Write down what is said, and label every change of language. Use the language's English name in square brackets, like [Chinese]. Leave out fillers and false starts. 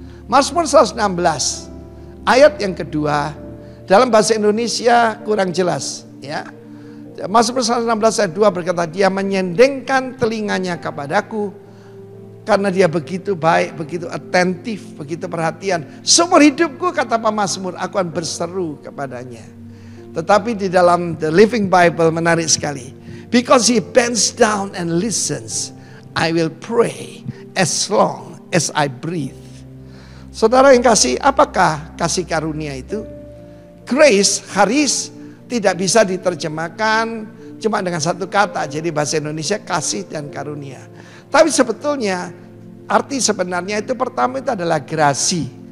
[Indonesian] Mazmur 116 ayat yang kedua, dalam bahasa Indonesia kurang jelas ya. Mazmur 116 ayat 2 berkata, dia menyendengkan telinganya kepadaku, karena dia begitu baik, begitu atentif, begitu perhatian. Seumur hidupku, kata pemazmur, aku akan berseru kepadanya. Tetapi di dalam The Living Bible menarik sekali. [English] Because he bends down and listens, I will pray as long as I breathe. [Indonesian] Saudara yang kasih, apakah kasih karunia itu? Grace, charis, tidak bisa diterjemahkan cuma dengan satu kata. Jadi bahasa Indonesia kasih dan karunia. Tapi sebetulnya arti sebenarnya itu pertama itu adalah grasi.